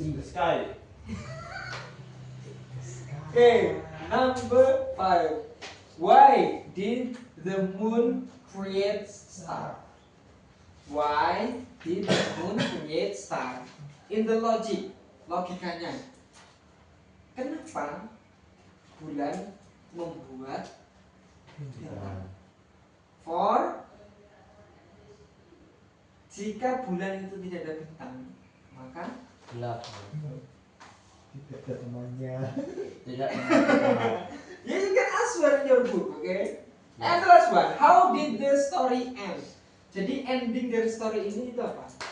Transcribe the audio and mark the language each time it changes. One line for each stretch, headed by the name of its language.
English: In the sky. Okay, number 5. Why did the moon create star? Why did the moon create star? In the logic, logikanya.
Indonesian: Kenapa bulan membuat bintang? For jika bulan itu tidak ada bintang, maka Gelap. Tidak ada temannya. Tidak.
English: you can answer in your book, okay? And the last one, how did the story end?
Indonesian: Jadi ending dari story ini itu apa?